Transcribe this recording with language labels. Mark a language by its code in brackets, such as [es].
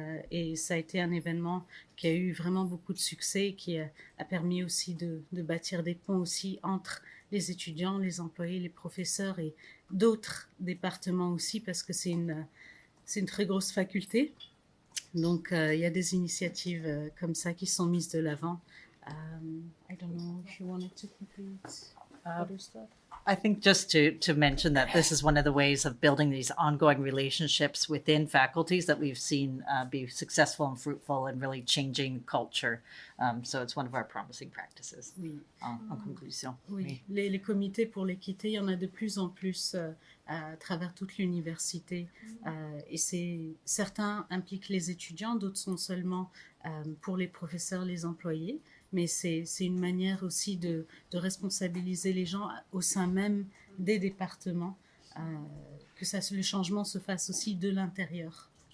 [fr] Et ça a été un événement qui a eu vraiment beaucoup de succès, qui a permis aussi de bâtir des ponts aussi entre les étudiants, les employés, les professeurs et d'autres départements aussi, parce que c'est une très grosse faculté. Donc, il y a des initiatives comme ça qui sont mises de l'avant. [en] I don't know if you wanted to complete other stuff. I think just to mention that this is one of the ways of building these ongoing relationships within faculties that we've seen be successful and fruitful and really changing culture. So it's one of our promising practices. [fr] Oui. En conclusion. Oui. Les comités pour l'équité, il y en a de plus en plus à travers toute l'université. Et certains impliquent les étudiants, d'autres sont seulement pour les professeurs, les employés. Mais c'est une manière aussi de responsabiliser les gens au sein même des départements, que le changement se fasse aussi de l'intérieur.